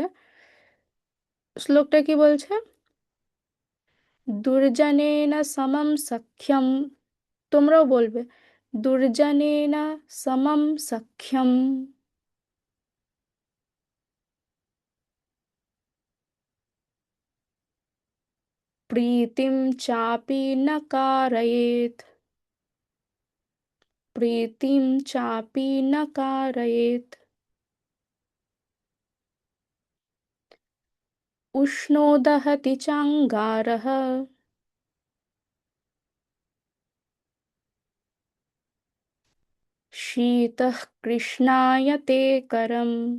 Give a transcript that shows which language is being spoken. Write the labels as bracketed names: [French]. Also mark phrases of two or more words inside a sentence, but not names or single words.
[Bangla] শ্লোকটা কি বলছে? [Sanskrit] দুর্জনেন সমম সখ্যম, [Bangla] তোমরাও বলবে, [Sanskrit] দুর্জনেন সমম সখ্যম প্রীতিম চাপি ন कारयेत्, प्रीतिं चापि न कारयेत्, उष्णो दहति चाङ्गारः, शीतः कृष्णायते करम्।